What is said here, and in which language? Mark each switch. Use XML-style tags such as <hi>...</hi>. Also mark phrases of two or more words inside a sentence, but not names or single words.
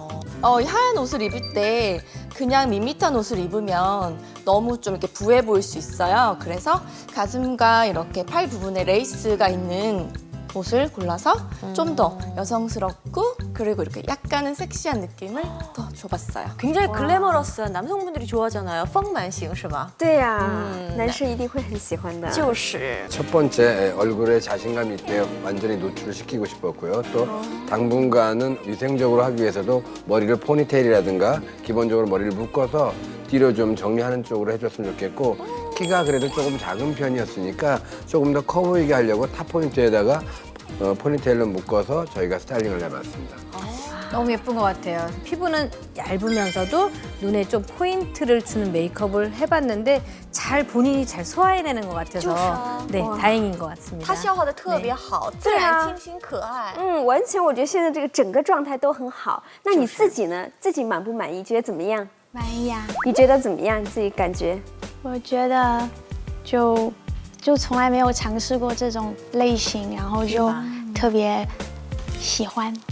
<ko>하얀 옷을 입을 때 그냥 밋밋한 옷을 입으면 너무 좀 이렇게 부해 보일 수 있어요. 그래서 가슴과 이렇게 팔 부분에 레이스가 있는 옷을 골라서 좀 더 여성스럽고 그리고 이렇게 약간은 섹시한 느낌을 더 줘봤어요. 굉장히 글래머러스한 남성분들이 좋아하잖아요.</ko> <zh>丰满型是吧？对呀，男生一定会很喜欢的。就是</zh> <ko>첫 번째 얼굴에 자신감 있게 완전히 노출을 시키고 싶었고요. 또 당분간은 위생적으로 하기 위해서도 머리를 포니테일이라든가 기본적으로 머리를 묶어서 뒤로 좀 정리하는 쪽으로 해줬으면 좋겠고 키가 그래도 조금 작은 편이었으니까 조금 더 커 보이게 하려고 탑 포인트에다가 포니테일로 묶어서 저희가 스타일링을 해봤습니다. 너무 예쁜 것 같아요. 피부는 얇으면서도 눈에 좀 포인트를 주는 메이크업을 해봤는데 잘 본인이 잘 소화해내는 것 같아서 네, 다행인 것 같습니다.</ko> <zh>他消化的特别好，自然清新可爱。完全，我觉得现在这个整个状态都很好。那你自己呢？自己满不满意？觉得怎么样？满意啊！你觉得怎么样？你自己感觉？我觉得就从来没有尝试过这种类型，然后就特别喜欢。</zh>